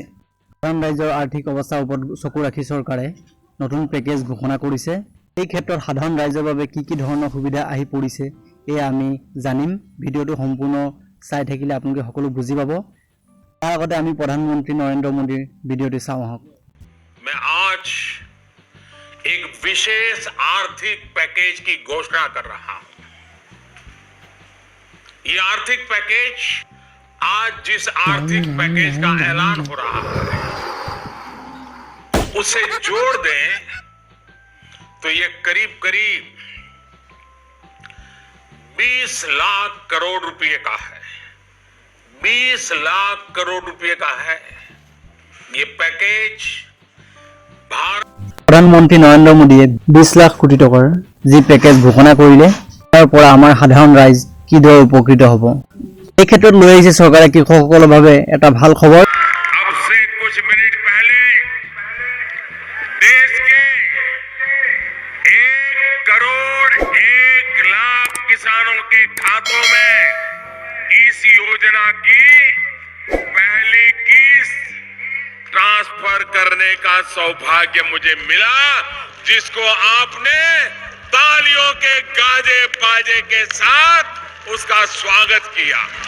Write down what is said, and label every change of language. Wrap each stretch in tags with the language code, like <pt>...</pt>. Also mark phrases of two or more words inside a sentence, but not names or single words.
<as>সাধাৰণ ৰাইজৰ আৰ্থিক অৱস্থাৰ ওপৰত চকু ৰাখি চৰকাৰে নতুন পেকেজ ঘোষণা কৰিছে। এই ক্ষেত্ৰত সাধাৰণ ৰাইজৰ বাবে কি কি ধৰণৰ সুবিধা আহি পৰিছে এই আমি জানিম। ভিডিঅ'টো সম্পূৰ্ণ চাই থাকিলে আপোনালোকে সকলো বুজি পাব। তাৰ আগতে আমি প্ৰধানমন্ত্ৰী নৰেন্দ্ৰ মোদীৰ ভিডিঅ'টি চাওঁ আহক।</as> <hi>मैं आज एक विशेष आर्थिक पैकेज की घोषणा कर रहा हूं। ये आर्थिक पैकेज आज जिस आर्थिक पैकेज का ऐलान हो रहा है उसे जोड़ दें तो ये करीब करीब 20 लाख करोड़ रुपए का है। 20 लाख करोड़ रुपए का है ये पैकेज।</hi> <as>প্ৰধানমন্ত্ৰী নৰেন্দ্ৰ মোদীয়ে 20 লাখ কোটি টকাৰ যি পেকেজ ঘোষণা কৰিলে তাৰ পৰা আমাৰ সাধাৰণ ৰাইজ কিদৰে উপকৃত হ'ব। এই ক্ষেত্ৰত লৈ আহিছে চৰকাৰে কৃষকসকলৰ বাবে এটা ভাল খবৰ।</as> <hi>अब से कुछ मिनट पहले देश के 1 करोड़ 1 लाख किसानों के खातों में इस योजना की पहली किस्त ट्रांसफर करने का सौभाग्य मुझे मिला, जिसको आपने तालियों के गाजे बाजे के साथ उसका स्वागत किया।</hi>